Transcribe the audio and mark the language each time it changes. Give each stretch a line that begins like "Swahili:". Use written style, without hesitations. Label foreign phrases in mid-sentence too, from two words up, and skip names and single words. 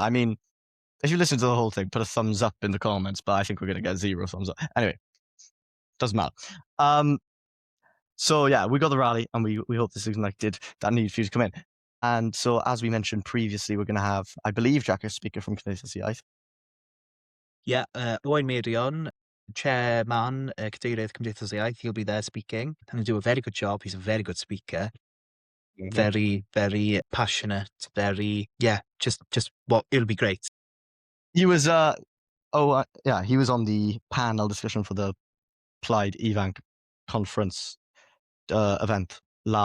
English: I mean, if you listen to the whole thing, put a thumbs up in the comments, but I think we're going to get 0 thumbs up. Anyway, doesn't matter. So yeah, we got the rally, and we hope this ignited that need for you to come in. And so, as we mentioned previously, we're going to have, I believe, Jack, a speaker from Cymraeg. Yeah, Owain Meirion, chairman, Cadeirydd Cymdeithas yr Iaith, he'll be there speaking. And he'll do a very good job. He's a very good speaker. Mm-hmm. Very, very passionate. It'll be great. He was, he was on the panel discussion for the Plaid Ifanc conference event last.